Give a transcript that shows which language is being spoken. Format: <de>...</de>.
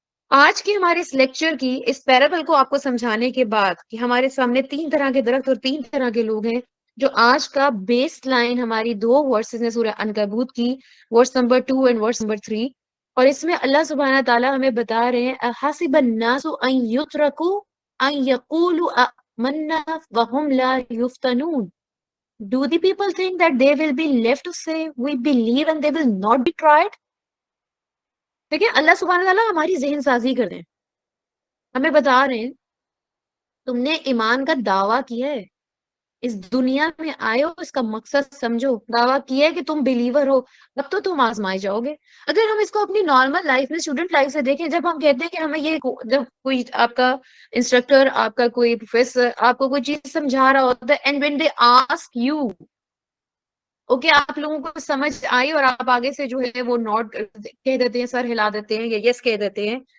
<ur>آج کے ہمارے اس لیکچر کی اس پیراگل کو آپ کو سمجھانے کے بعد کہ ہمارے سامنے تین طرح کے درخت اور تین طرح کے لوگ ہیں، جو آج کا بیس لائن ہماری دو ورسز ہیں سورہ عنکبوت کی، verse number 2 and verse number 3. اور اس میں اللہ سبحانہ تعالیٰ ہمیں بتا رہے ہیں</ur> <ar>احسب الناس ان یترکوا ان یقولوا آمنا وهم لا یفتنون.</ar> <en>Do the people think that they will be left to say we believe and they will not be tried?</en> <ur>دیکھیں اللہ سبحانہ تعالیٰ ہماری ذہن سازی کر رہے ہیں، ہمیں بتا رہے ہیں تم نے ایمان کا دعویٰ کیا ہے، اس دنیا میں آئے ہو، اس کا مقصد سمجھو، دعویٰ کیا ہے کہ تم بلیور ہو، اب تو تم آزمائے جاؤ گے. اگر ہم اس کو اپنی نارمل لائف میں اسٹوڈنٹ لائف سے دیکھیں، جب ہم کہتے ہیں کہ ہمیں یہ جب کوئی آپ کا انسٹرکٹر، آپ کا کوئی پروفیسر آپ کو کوئی چیز سمجھا رہا ہوتا ہے</ur> <en>and when they ask you okay</en> <ur>آپ لوگوں کو سمجھ آئی اور آپ آگے سے جو ہے وہ نوٹ کہہ دیتے ہیں، سر ہلا دیتے ہیں یا یس کہہ دیتے ہیں.</ur>